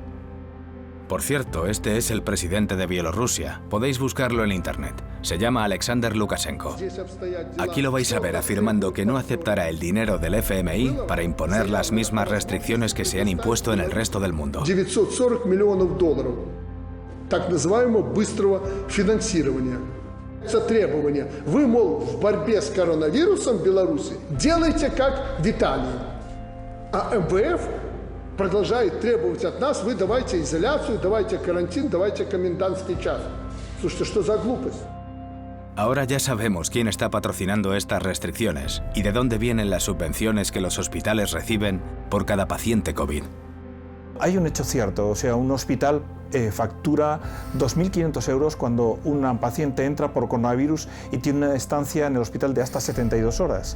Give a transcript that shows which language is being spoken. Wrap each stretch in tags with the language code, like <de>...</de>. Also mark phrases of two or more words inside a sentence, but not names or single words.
<es>Por cierto, este es el presidente de Bielorrusia. Podéis buscarlo en internet. Se llama Alexander Lukashenko. Aquí lo vais a ver afirmando que no aceptará el dinero del FMI para imponer las mismas restricciones que se han impuesto en el resto del mundo.</es> <ru>$940 миллионов так называемого быстрого финансирования. Это требование. Вы, мол, в борьбе с коронавирусом в Беларуси делайте как в Италии. А МВФ продолжает требовать от нас, вы давайте изоляцию, давайте карантин, давайте комендантский час. Слушайте, что за глупость?</ru> <es>Ahora ya sabemos quién está patrocinando estas restricciones y de dónde vienen las subvenciones que los hospitales reciben por cada paciente COVID. Hay un hecho cierto, o sea, un hospital factura 2.500 euros cuando un paciente entra por coronavirus y tiene una estancia en el hospital de hasta 72 horas.</es>